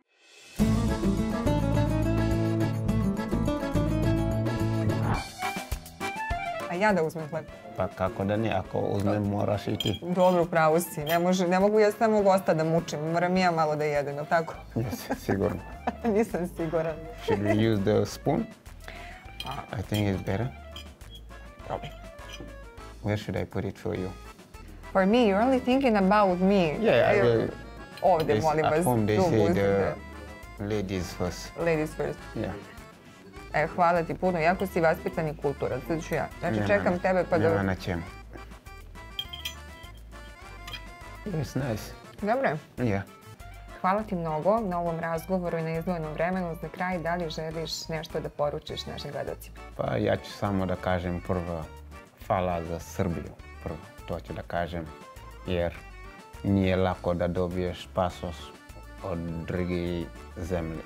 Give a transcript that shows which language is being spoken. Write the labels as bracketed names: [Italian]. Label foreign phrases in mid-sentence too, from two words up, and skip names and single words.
[Serbian] A ja da uzmem hleb? Pa kako da ne, ako uzmem moraš i ti. Dobro, pravo si. Ne mogu ja samo gosta da mučim. Moram i ja malo da jedem, je li tako? Yes, sigurno. Nisam siguran. [English] Should we use the spoon? I think it's better. [Serbian] Probaj. [English] Where should I put it for you? For me, you're only thinking about me. Yeah, I will. [Serbian] Ovdje, molim vas. [English] At home they [Serbian] tu [English] say [Serbian] uzmite. [English] the ladies first. Ladies first. Yeah. [Serbian] Hvala ti puno, jako si vaspitan i kulturan. Sad ću ja. Znači, čekam tebe pa da... Nema na čemu. [English] It's nice. [Serbian] Dobro je. [English] Yeah. [Serbian] Hvala ti mnogo na ovom razgovoru i na izdvojenom vremenu. Za kraj, da li želiš nešto da poručiš našim gledalcima? Pa ja ću samo da kažem prvo hvala za Srbiju. Prvo, to ću da kažem. Jer nije lako da dobiješ pasoš od druge zemlje.